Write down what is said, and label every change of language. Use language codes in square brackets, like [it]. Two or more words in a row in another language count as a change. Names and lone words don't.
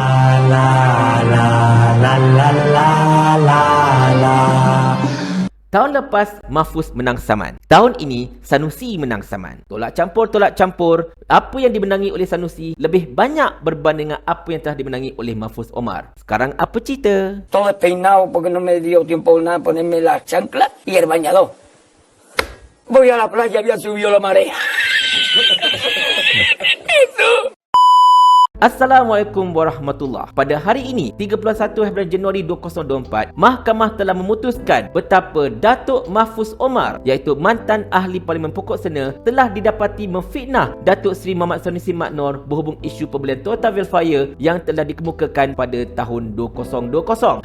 [ms] Tahun lepas, Mahfuz menang saman. Tahun ini, Sanusi menang saman. Tolak campur. Apa yang dimenangi oleh Sanusi lebih banyak berbanding dengan apa yang telah dimenangi oleh Mahfuz Omar. Sekarang apa cerita? [es] Todo peinado porque no me dio tiempo nada ponerme la chancla y el bañador. Voy a la playa, había subido la marea. [ar] السلام عليكم ورحمة الله. [ms] Pada hari ini, 31 Januari 2024, Mahkamah telah memutuskan betapa Datuk Mahfuz Omar, iaitu mantan Ahli Parlimen Pokok Sena, telah didapati memfitnah Datuk Seri Muhammad Sanusi Mat Noor berhubung isu pembelian Toyota Velfire yang telah dikemukakan pada tahun 2020.